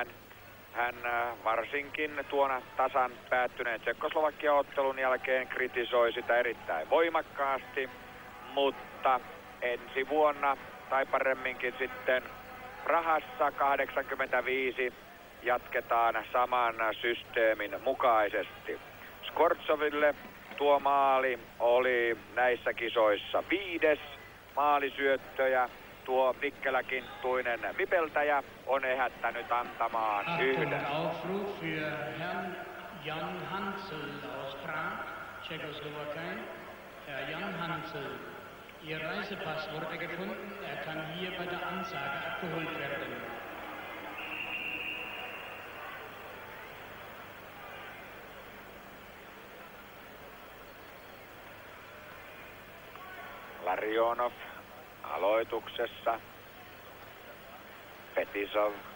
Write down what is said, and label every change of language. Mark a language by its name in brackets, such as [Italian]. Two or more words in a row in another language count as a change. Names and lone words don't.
[Finnish] Hän varsinkin tuona tasan päättyneen Tsekkoslovakia-ottelun jälkeen kritisoi sitä erittäin voimakkaasti, mutta ensi vuonna tai paremminkin sitten Prahassa 85 jatketaan saman systeemin mukaisesti. Skvortsoville tuo maali oli näissä kisoissa 5. maalisyöttöjä. Tuo vikkeläkinttuinen vipeltäjä on ehättänyt antamaan 1. [German] Aufruf für Herrn Jan Hansel aus Prag, Tschechoslowakei. Herr Jan Hansel, Ihr Reisepass wurde gefunden. Er kann hier bei der Ansage abgeholt werden. [Finnish] Larionov aloituksessa. Fetisov.